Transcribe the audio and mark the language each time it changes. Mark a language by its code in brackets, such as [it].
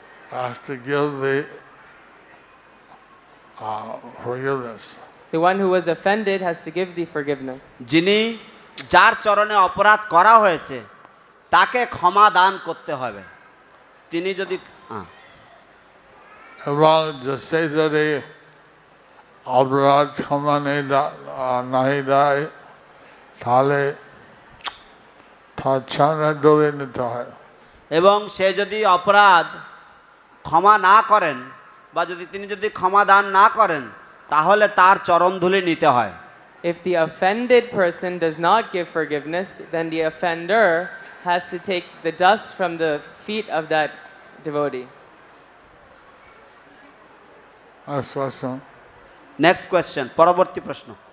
[en] has to give the forgiveness. The one who was offended has to give the forgiveness. [bn] যিনি যার চরণে অপরাধ করা হয়েছে তাকে ক্ষমা দান করতে হবে। তিনি যদি এবং যে যদি অপরাধ ক্ষমা নাই দেয় তাহলে তার সামনে ডলে নিতে হয়। এবং সে যদি অপরাধ ক্ষমা না করেন বা তিনি যদি ক্ষমা দান না করেন তাহলে তার চরণধুলি নিতে হয়। [en] If the offended person does not give forgiveness, then the offender has to take the dust from the feet of that devotee. Next question. Next question, [bn] পরবর্তী প্রশ্ন।